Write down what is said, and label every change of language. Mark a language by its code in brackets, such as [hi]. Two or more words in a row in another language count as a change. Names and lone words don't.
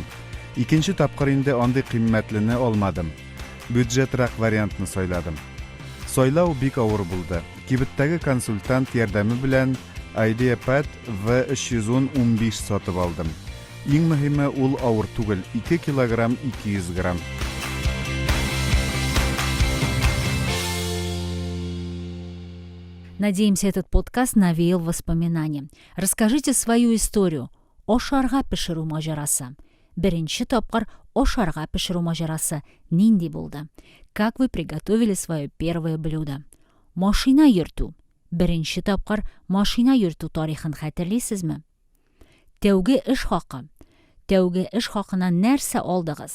[tt] Икенче тапкыр инде андый кыйммәтлене алмадым. Бюджетрак вариантны сайладым. Сайлау бик авыр булды. Кибеттәге консультант ярдәме белән IdeaPad V315 сатып алдым. Иң мөһиме, ул авыр түгел, 2 килограмм 200 грамм. [ru] Надеемся, этот подкаст навеял воспоминания. Расскажите свою историю. [tt] Ошарга пешеру маҗарасы. Беренче тапкыр ошарга пешеру маҗарасы нинди булды? [ru] Как вы приготовили свое первое блюдо? [tt] Машина йөртү. Беренче тапкыр машина йөртү тарихын хәтерлисезме? Тәүге эш хакы. Тәүге эш хакына нәрсә алдыгыз?